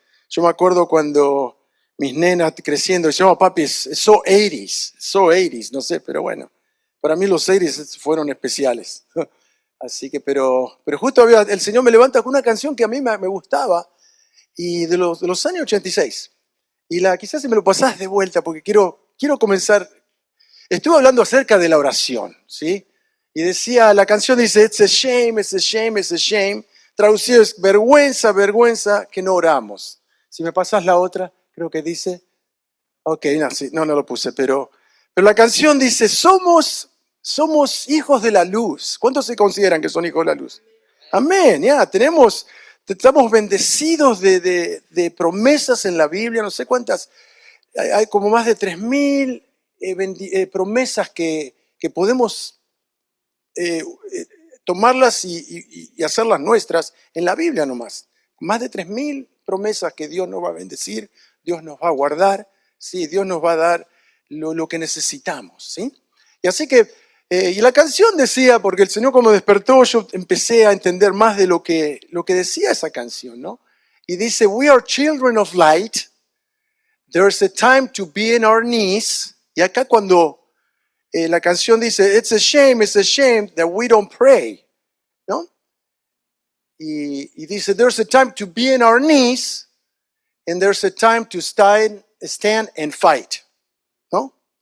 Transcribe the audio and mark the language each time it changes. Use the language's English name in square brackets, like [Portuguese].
[Spanish] Yo me acuerdo cuando mis nenas creciendo decían, oh papi, es so 80s, no sé, pero bueno, para mí los 80s fueron especiales. Así que, pero justo el Señor me levanta con una canción que a mí me gustaba y de los años 86. Y quizás si me lo pasás de vuelta porque quiero comenzar. Estuve hablando acerca de la oración, ¿sí? Y la canción dice, [English] it's a shame, it's a shame, it's a shame. [Spanish] Traducido es vergüenza, vergüenza que no oramos. Si me pasas la otra, creo que dice, ok, no lo puse, pero la canción dice, somos hijos de la luz. ¿Cuántos se consideran que son hijos de la luz? Amén, ya, estamos bendecidos de promesas en la Biblia, no sé cuántas, hay como más de 3.000 promesas que podemos tomarlas y hacerlas nuestras en la Biblia nomás. Más de 3.000 promesas que Dios nos va a bendecir, Dios nos va a guardar, ¿sí? Dios nos va a dar lo que necesitamos, ¿sí? Y así que, y la canción decía, porque el Señor como despertó, yo empecé a entender más de lo que decía esa canción, ¿no? Y dice, [English] we are children of light, there's a time to be in our knees. [Spanish] Y acá cuando la canción dice, [English] it's a shame that we don't pray, [Spanish] ¿no? Y dice, [English] there's a time to be in our knees and there's a time to stand and fight, ¿no?